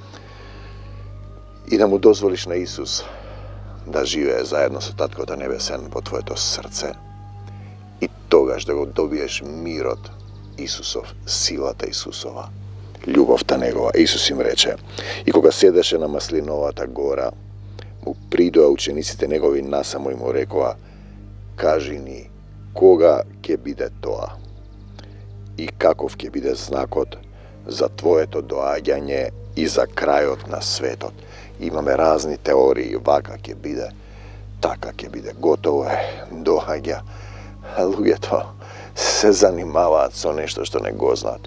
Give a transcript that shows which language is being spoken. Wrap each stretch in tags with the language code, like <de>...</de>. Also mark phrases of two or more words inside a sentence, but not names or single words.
<mk>и да му дозволиш на Исус да живе заедно са Татко да небесен по твоје то срце и тогаш да го добиеш мир од Исусов, силата Исусова, љубавта његова. Исус им рече, и кога седеше на маслиновата гора, му придоа учениците његови насамо и му рекова, кажи ни кога ќе биде тоа и каков ќе биде знакот за твоето доаѓање и за крајот на светот. Имаме разни теории, вака ќе биде, така ќе биде, готово е, доаѓа. А луѓето се занимаваат со нешто што не го знаат.</mk>